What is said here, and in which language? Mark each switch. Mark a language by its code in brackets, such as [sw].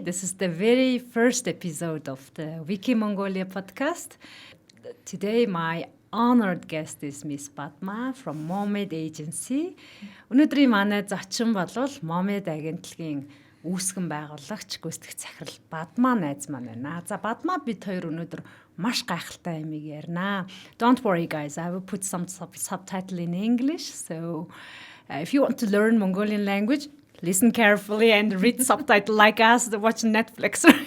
[en] This is the very first episode of the Wiki Mongolia podcast. Today my honored guest is Miss Padma from Momed Agency. [mn] Өнөөдрийн манай зочин болвол Momed агентлагийн үүсгэн байгуулагч гүйцэтгэх захирал Падма найз маань байна. За Падма бид хоёр өнөөдөр маш гайхалтай юмыг ярина. [en] Don't worry guys, I will put some subtitle in English. So if you want to learn Mongolian language, listen carefully and read subtitle like us, watch Netflix.